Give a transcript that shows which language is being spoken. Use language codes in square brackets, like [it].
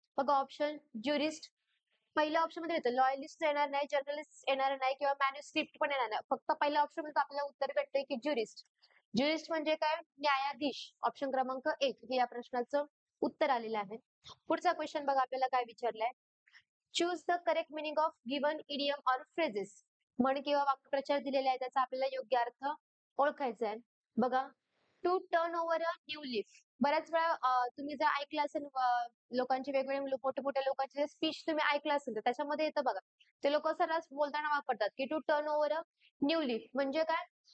[mr] बघा ऑप्शन ज्युरिस्ट. पहिल्या ऑप्शन मध्ये येतं लॉयलिस्ट येणार नाही, जर्नलिस्ट येणार नाही किंवा मॅन्युस्क्रिप्ट पण येणार नाही. फक्त पहिल्या ऑप्शन मध्ये आपल्याला उत्तर भेटतंय की ज्युरिस्ट. ज्युरिस्ट म्हणजे काय? न्यायाधीश. ऑप्शन क्रमांक 1 हे या प्रश्नाचं उत्तर आलेलं आहे. पुढचा क्वेश्चन बघा आपल्याला काय विचारलाय. [en] Choose the correct meaning of given idiom और phrases. [mr] म्हण किंवा वाक्प्रचार दिलेले आहे त्याचा आपल्याला योग्य अर्थ ओळखायचा आहे. बघा [en] To turn over a new leaf. [mr] बऱ्याच वेळा तुम्ही जर ऐकलं असेल लोकांचे वेगवेगळे मोठे-मोठ्या लोकांचे स्पीच तुम्ही ऐकलं असेल तर त्याच्यामध्ये येतं बघा. ते लोकं सर्रास बोलताना वापरतात की [en] to turn over a new leaf [mr] म्हणजे काय?